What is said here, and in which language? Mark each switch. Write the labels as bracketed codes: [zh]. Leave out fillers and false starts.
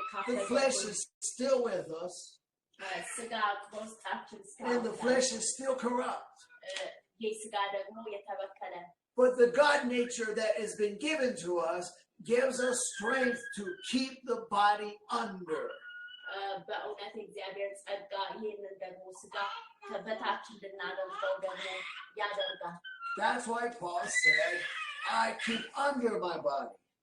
[en] The flesh is still with us, [am] ስጋ በውስጣችን [en] and the flesh is still corrupt. [am] የስጋ ደግሞ የተበከለ [en] But the God nature that has been given to us gives us strength to keep the body under. [am] በእውነት እግዚአብሔር ጸጋ ይህንን ደግሞ ስጋ በታች እንድናደርገው ደግሞ ያደርጋል። [en] That's why Paul said, I keep under my body.